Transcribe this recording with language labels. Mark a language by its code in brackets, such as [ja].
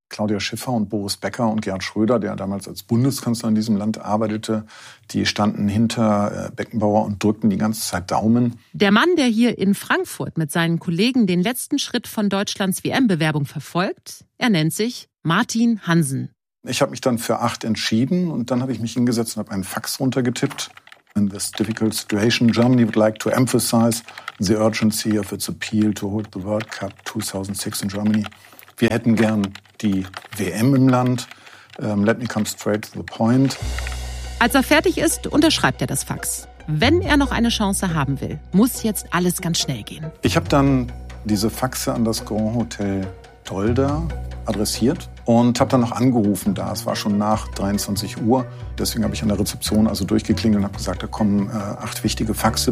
[de] Claudia Schiffer und Boris Becker und Gerhard Schröder, der damals als Bundeskanzler in diesem Land arbeitete, die standen hinter Beckenbauer und drückten die ganze Zeit Daumen. Der Mann, der hier in Frankfurt mit seinen Kollegen den letzten Schritt von Deutschlands WM-Bewerbung verfolgt, er nennt sich Martin Hansen. Ich habe mich dann für 8 entschieden und dann habe ich mich hingesetzt und habe einen Fax runtergetippt. [en] In this difficult situation, Germany would like to emphasize the urgency of its appeal to hold the World Cup 2006 in Germany. [de] Wir hätten gern die WM im Land. [en] Let me come straight to the point. [de] Als er fertig ist, unterschreibt er das Fax. Wenn er noch eine Chance haben will, muss jetzt alles ganz schnell gehen. Ich habe dann diese Faxe an das Grand Hotel Dolder adressiert und habe dann noch angerufen da. Es war schon nach 23 Uhr. Deswegen habe ich an der Rezeption also durchgeklingelt und habe gesagt, da kommen 8 wichtige Faxe.